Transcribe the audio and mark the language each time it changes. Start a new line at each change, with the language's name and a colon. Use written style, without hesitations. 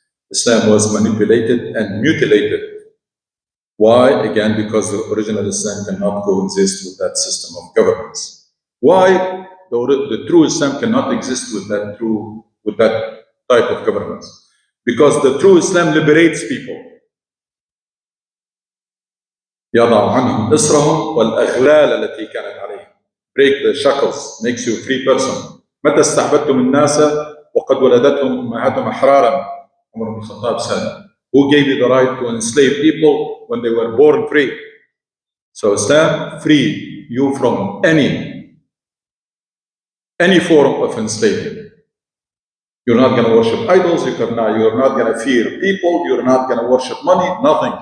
English: Islam was manipulated and mutilated. Why? Again, because the original Islam cannot coexist with that system of governance. Why the true Islam cannot exist with that type of governance? Because the true Islam liberates people.
Arabic: يضع عنهم إصرهم والأغلال التي كانت عليهم.
English: Break the shackles, makes you a free person.
Arabic: متى استعبدتم الناس وقد ولدتهم أمهاتهم أحرارا.
English: عمر بن الخطاب said, who gave you the right to enslave people when they were born free? So Islam free you from any form of enslaving. You're not going to worship idols, you're not going to fear people, you're not going to worship money, nothing.